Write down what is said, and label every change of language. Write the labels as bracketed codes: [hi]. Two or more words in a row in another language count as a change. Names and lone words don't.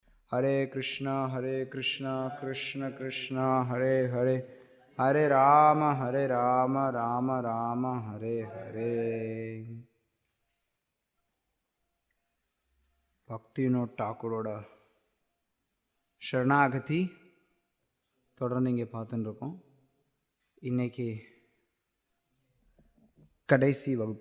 [sa] हरे कृष्णा कृष्ण कृष्णा हरे हरे, हरे राम राम राम हरे हरे. [ta] பக்திவினோத் டாக்கூரோட சரணாகதி தொடர்ந்து இங்கே பார்த்துட்டு இருக்கோம். இன்னைக்கு கடைசி வகுப்பு.